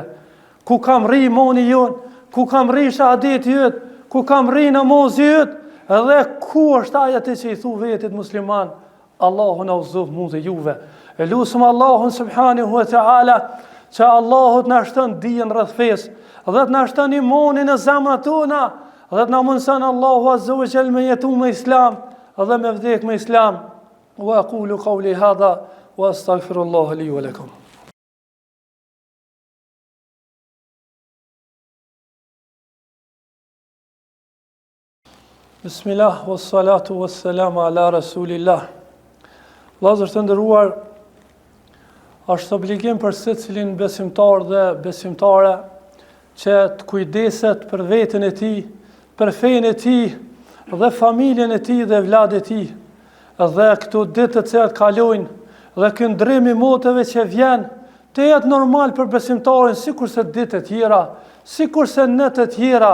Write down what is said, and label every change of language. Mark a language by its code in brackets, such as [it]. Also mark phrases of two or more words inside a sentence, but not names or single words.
[sq] Ku kam rri imani jon, ku kam rri shahadeti yt, ku kam rri namazi yt, edhe ku është ajo që i thu vetit musliman, Allahu na uzof mua dhe juve. E lutem Allahun [ar] سبحانه وتعالى [sq] që Allahut na shton dijen rreth fesë, dhe të na shton imanin në zemrat tona, dhe të na mundson Allahu [ar] عز وجل [sq] me jetu me islam, dhe me vdek me islam. [ar] وأقول قولي هذا وأستغفر الله لي ولكم. بسم الله، والصلاة والسلام على رسول الله. [sq] Vëllezër të nderuar, është obligim për secilin besimtar dhe besimtare që të kujdeset për veten e tij, për fenë e tij dhe familjen e tij dhe vladët e tij. Dhe këto ditë të cilat kalojnë dhe ky ndrim i motëve që vjen të jetë normal për besimtarin sikurse ditë të tjera, sikurse natë të tjera.